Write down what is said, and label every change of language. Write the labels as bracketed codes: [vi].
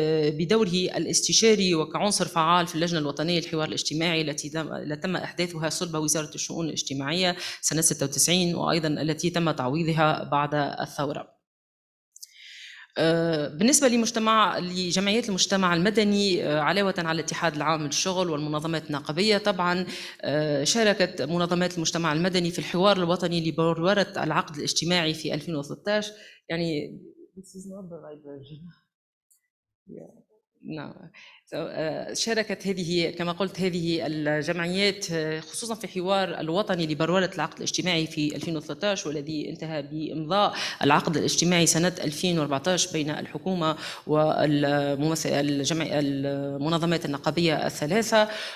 [ar] بدوره الاستشاري وكعنصر فعال في اللجنة الوطنية للحوار الاجتماعي التي تم إحداثها صلب وزارة الشؤون الاجتماعية سنة 96، وأيضا التي تم تعويضها بعد الثورة. بالنسبة لجمعيات المجتمع المدني علاوة على الاتحاد العام للشغل والمنظمات النقابية، طبعا شاركت منظمات المجتمع المدني في الحوار الوطني لبلورة العقد الاجتماعي في 2013. [en] يعني this is not the right version. Yeah. No. [ar] شاركت هذه كما قلت هذه الجمعيات خصوصا في حوار الوطني لبلورة العقد الاجتماعي في 2013، والذي انتهى بإمضاء العقد الاجتماعي سنة 2014 بين الحكومة والمنظمات النقابية الثلاثة.